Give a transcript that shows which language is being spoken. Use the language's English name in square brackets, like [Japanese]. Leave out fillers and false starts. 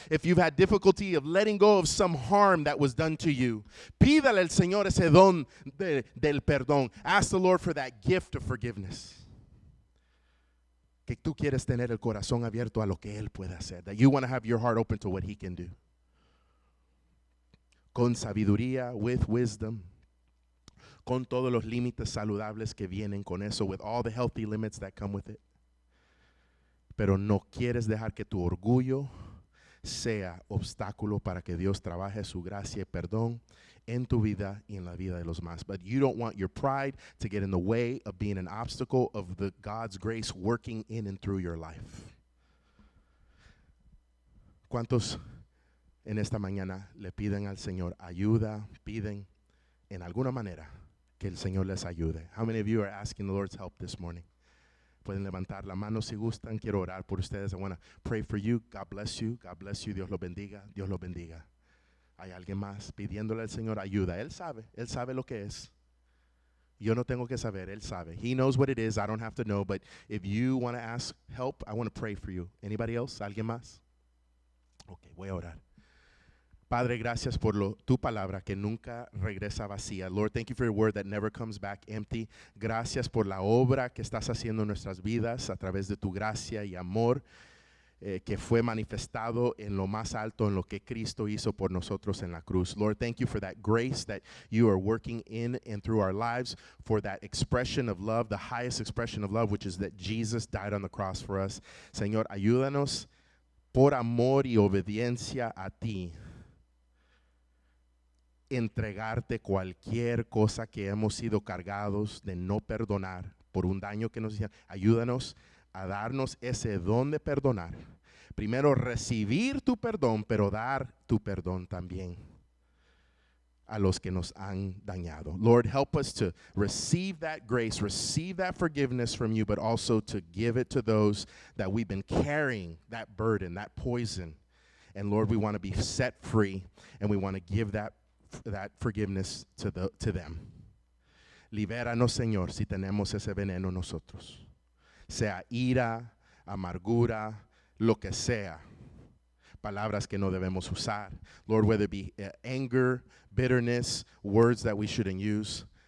[English] If you've had difficulty of letting go of some harm that was done to you, [Spanish] pídale al Señor ese don del perdón. [English] Ask the Lord for that gift of forgiveness. [Spanish] Que tú quieres tener el corazón abierto a lo que Él puede hacer. [English] That you want to have your heart open to what He can do. [Spanish] Con sabiduría, [English] with wisdom, [Spanish] con todos los límites saludables que vienen con eso, [English] with all the healthy limits that come with it. [Spanish] Pero no quieres dejar que tu orgullo sea obstáculo para que Dios trabaje su gracia y perdón en tu vida y en la vida de los demás. [English] But you don't want your pride to get in the way of being an obstacle of God's grace working in and through your life. [Spanish] ¿Cuántos en esta mañana le piden al Señor ayuda, piden en alguna manera que el Señor les ayude? [English] How many of you are asking the Lord's help this morning? [Spanish] Pueden levantar la mano si gustan. Quiero orar por ustedes. [English] I want to pray for you. God bless you. God bless you. [Spanish] Dios los bendiga. Dios los bendiga. Hay alguien más pidiéndole al Señor ayuda. Él sabe lo que es. Yo no tengo que saber, Él sabe. [English] He knows what it is. I don't have to know. But if you want to ask help, I want to pray for you. Anybody else? [Spanish] ¿Alguien más? Ok, voy a orar. Padre, gracias por tu palabra que nunca regresa vacía. [English] Lord, thank you for your word that never comes back empty. [Spanish] Gracias por la obra que estás haciendo en nuestras vidas a través de tu gracia y amor que fue manifestado en lo más alto, en lo que Cristo hizo por nosotros en la cruz. [English] Lord, thank you for that grace that you are working in and through our lives, for that expression of love, the highest expression of love, which is that Jesus died on the cross for us. [Spanish] Señor, ayúdanos por amor y obediencia a ti, entregarte cualquier cosa que hemos sido cargados de no perdonar por un daño que nos hicieron. Ayúdanos a darnos ese don de perdonar. Primero recibir tu perdón, pero dar tu perdón también a los que nos han dañado. [English] Lord, help us to receive that grace, receive that forgiveness from you, but also to give it to those that we've been carrying that burden, that poison. And Lord, we want to be set free, and we want to give that forgiveness to them. [Spanish] Libéranos, Señor, si tenemos ese veneno nosotros. Sea ira, amargura, lo que sea. Palabras que no debemos usar. [English] Lord, whether it be anger, bitterness, words that we shouldn't use.